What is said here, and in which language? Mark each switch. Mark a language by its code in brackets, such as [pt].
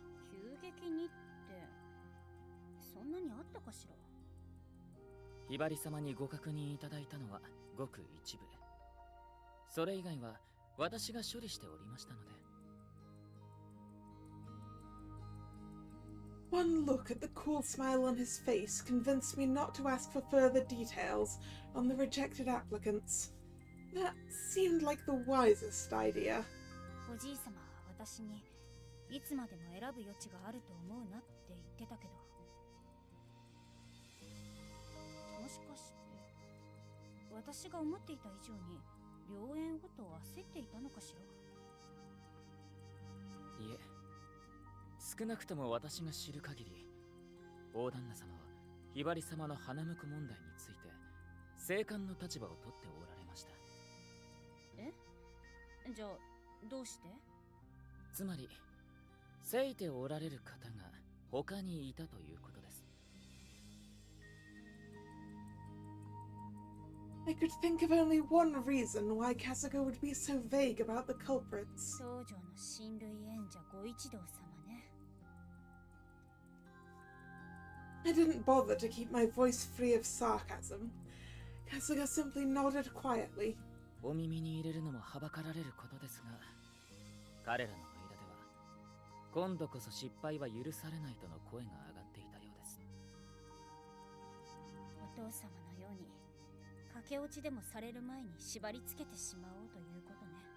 [ja] 急激にってそんなにあったかしら。ひばり様にご確認いただいたのはごく一部。それ以外は私が処理しておりましたので。 [en] One look at the cool smile on his face convinced me not to ask for further details on the rejected applicants. That seemed like the wisest idea. [ja] おじいさまは私にいつまでも選ぶ余地があると思うなって言ってたけど、もしかして私が思っていた以上に良縁をと焦っていたのかしら。いえ、少なくとも私が知る限り、大旦那様はひばり様の花婿問題について静観の立場をとっておられました。え？じゃあどうして？つまりせいておられる方が他にいたということです。 [en] I could think of only one reason why Kasuga would be so vague about the culprits. [ja] 少女の親類縁者ご一同様ね。 [en] I didn't bother to keep my voice free of sarcasm. Kasuga simply nodded quietly. [ja] お耳に入れるのもはばかられることですが、彼らの間では今度こそ失敗は許されないとの声が上がっていたようです。お父様のように駆け落ちでもされる前に縛り付けてしまおうということね。